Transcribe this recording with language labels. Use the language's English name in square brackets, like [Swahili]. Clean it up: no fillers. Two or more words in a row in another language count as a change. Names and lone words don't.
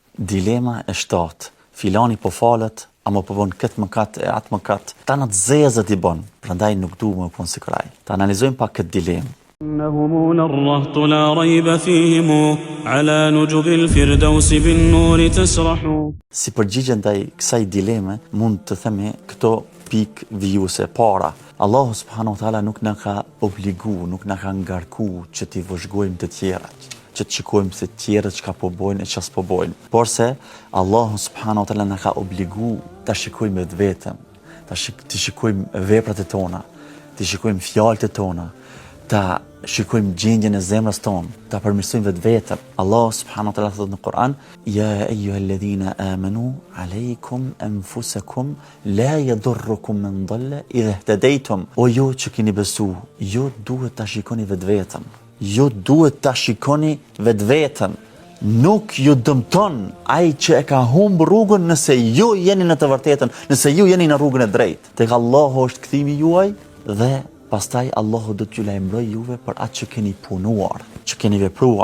[Albanian] Dilema e 7. Filani po falet, ama po bën këtë mëkat e atë mëkat. Ta në të zezët i bën, prandaj nuk du më konë si kraj. Ta analizojmë pak këtë dilemë. [Arabic] إنهم الرهط لا ريب فيهم على نجب الفردوس بالنور تسرح. [Albanian] Si përgjigje ndaj kësaj dileme, mund të themi këto pikë vijuse. Para, [Arabic] الله سبحانه وتعالى [Albanian] nuk na ka obligu, nuk na ka ngarku që t'i vëzhgojmë të tjerat, që të shikojmë se të tjerët çka po bojnë e ç'as po bojnë. Por se [Arabic] الله سبحانه وتعالى [Albanian] na ka obligu ta shikojmë vetëm, të shikojmë veprat e tona, të shikojmë fjalët e tona, ta shikojmë gjendjen e zemrës tonë, ta përmirësojmë vetëm. [Arabic] الله سبحانه وتعالى [Albanian] thotë në Kur'an: [Arabic] "يا أيها الذين آمنوا عليكم أنفسكم لا يضركم من ضل إذا اهتديتم." [Albanian] O ju që keni besu, ju duhet ta shikoni vetëm. Ju duhet ta shikoni vetëm. Nuk ju dëmton ai që e ka humbur rrugën nëse ju jeni në të vërtetën, nëse ju jeni në rrugën e drejtë. Tek Allahu është kthimi juaj dhe pastaj Allahu do t'ju lajmëroj juve për atë që keni punuar, që keni vepruar.